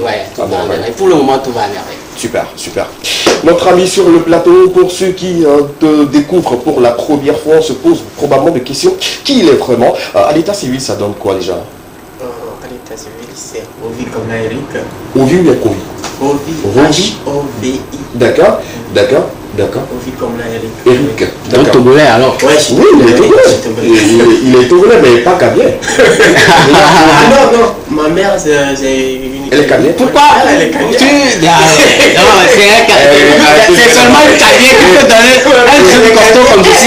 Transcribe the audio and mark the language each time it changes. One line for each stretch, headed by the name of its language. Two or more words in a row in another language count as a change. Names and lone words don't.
French: Ouais, tout va à merveille. Pour le moment, tout va à merveille. Super, super. Notre ami sur le plateau, pour ceux qui te découvrent pour la première fois, on se pose probablement des questions. Qui il est vraiment? À l'état civil, ça donne quoi déjà? À l'état civil, c'est Ovi comme la Eric. Ovi ou bien Ovi? Ovi. H-O-V-I. D'accord, d'accord, d'accord. Ovi comme la Eric. Eric. Donc Togolais alors? Ouais, oui, il est Togolais. Il est Togolais, mais pas Kabien. Non, ma mère, c'est une... Elle est Kabien? Pourquoi? Elle est Kabien. C'est seulement une Kabien qui peut donner un joli costaud comme ceci.